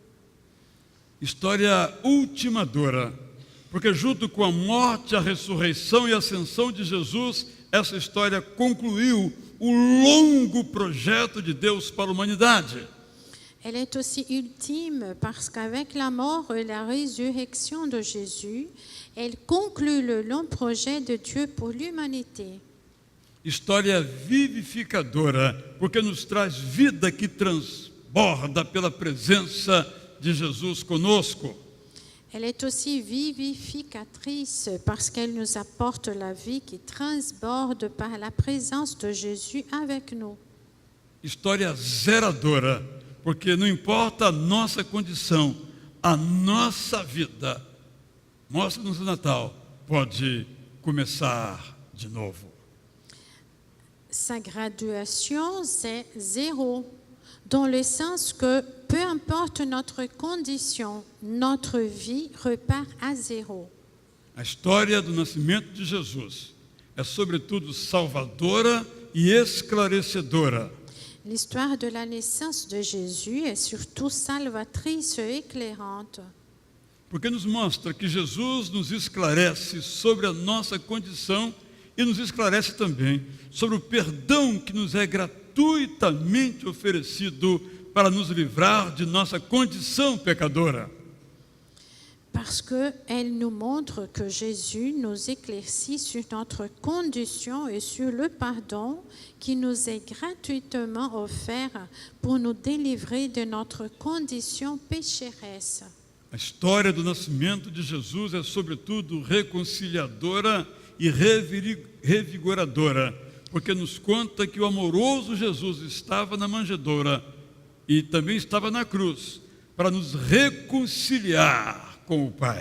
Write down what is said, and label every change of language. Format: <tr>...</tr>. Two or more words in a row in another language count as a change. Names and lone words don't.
<pt>História ultimadora, porque junto com a morte, a ressurreição e a ascensão de Jesus, essa história concluiu o longo projeto de Deus para a humanidade.</pt> <fr>Elle est aussi ultime parce qu'avec la mort et la résurrection de Jésus, elle conclut le long projet de Dieu pour l'humanité.</fr> <pt>História vivificadora, porque nos traz vida que transborda pela presença de Jesus conosco.</pt> <fr>Elle est aussi vivificatrice parce qu'elle nous apporte la vie qui transborde par la présence de Jésus avec nous.</fr> <pt>História zeradora, porque não importa a nossa condição, a nossa vida, mostra-nos o Natal, pode começar de novo.</pt> <fr>Sa graduation, c'est 0, dans le sens que peu importe notre condition, notre vie repart à 0.</fr> <pt>A história do nascimento de Jesus é sobretudo salvadora e esclarecedora.</pt> <fr>L'histoire de la naissance de Jésus est surtout salvatrice et éclairante.</fr> <pt>Porque nos mostra que Jesus nos esclarece sobre a nossa condição e nos esclarece também sobre o perdão que nos é gratuitamente oferecido para nos livrar de nossa condição pecadora.</pt> <fr>Parce qu'elle nous montre que Jésus nous éclaircit sur notre condition et sur le pardon qui nous est gratuitement offert pour nous délivrer de notre condition pécheresse.</fr> <pt>A história do nascimento de Jesus é sobretudo reconciliadora e revigoradora, porque nos conta que o amoroso Jesus estava na manjedoura e também estava na cruz para nos reconciliar com o Pai.</pt>